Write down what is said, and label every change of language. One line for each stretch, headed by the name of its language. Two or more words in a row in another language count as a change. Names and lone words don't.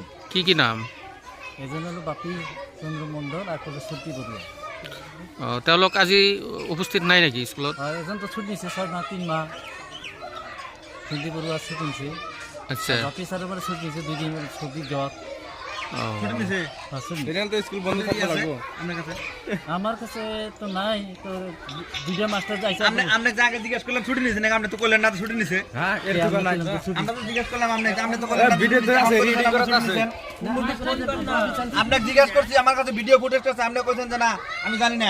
Assamese: কি নাম? এজন হ'ল বাপী চন্দ্ৰ মণ্ডল আৰু শ্ৰুতি বৰুৱা। তেওঁলোক আজি উপস্থিত নাই নেকি স্কুলত? এজনতো ছুটি নিছে 6 মাহ 3 মাহ। শ্ৰুতি বৰুৱা ছুটি নিছে। আচ্ছা, বাপী ছাৰৰ মানে ছুটি নিছে 2 দিন ছুটি জ্বৰ।
Bangla: আমার কাছে তো নাই, তো দুইটা মাস্টার যাইছে। আপনি যাকে জিজ্ঞেস করলাম ছুটি নিছে না, আপনি তো কইলেন না ছুটি নিছে। হ্যাঁ এরকম নাই, আমরা তো জিজ্ঞেস করলাম আপনি তো কইলেন ভিডিও তো আছে, রেডি করা আছে। আপনাকে জিজ্ঞেস করছি, আমার কাছে ভিডিও ফুটেজ আছে, আপনি কইছেন যে না আমি জানি না।